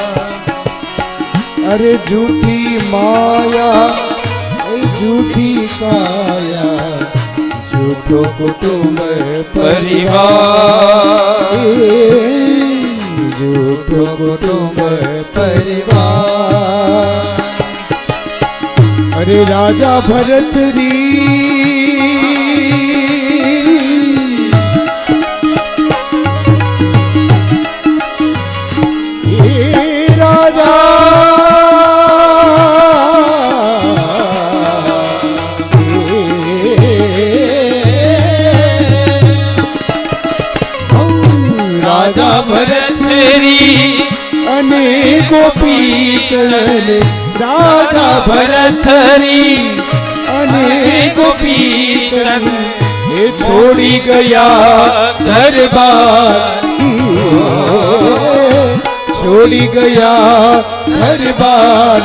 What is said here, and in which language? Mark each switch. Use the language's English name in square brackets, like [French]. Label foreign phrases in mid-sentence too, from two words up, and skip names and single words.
[Rajasthani] अरे झूठी माया, झूठी काया, झूठो कुटुंब परिवार, झूठो कुटुंब परिवार. अरे राजा भरत री राजा [Gujarati] રાજા ભરત અને ગોપી ચરણ, રાજા ભરત અને ગોપી ચરણ એ છોડી ગયા દરબાર, છોડી ગયા દરબાર.